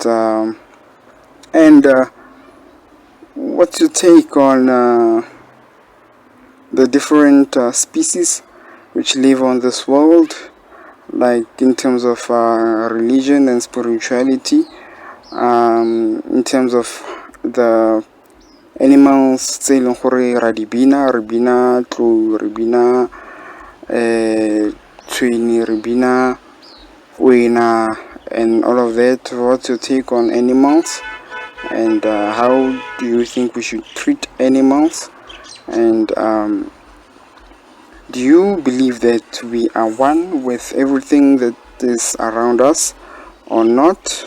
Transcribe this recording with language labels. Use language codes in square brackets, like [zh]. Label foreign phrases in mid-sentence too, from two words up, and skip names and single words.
[en] And what's your take on the different species which live on this world, like in terms of religion and spirituality, in terms of the animals [tn] tse e leng gore ra di bina, re bina tlou, re bina tshwene, re bina wena, [en] and all of that. What's your take on animals, and how do you think we should treat animals? And do you believe that we are one with everything that is around us or not?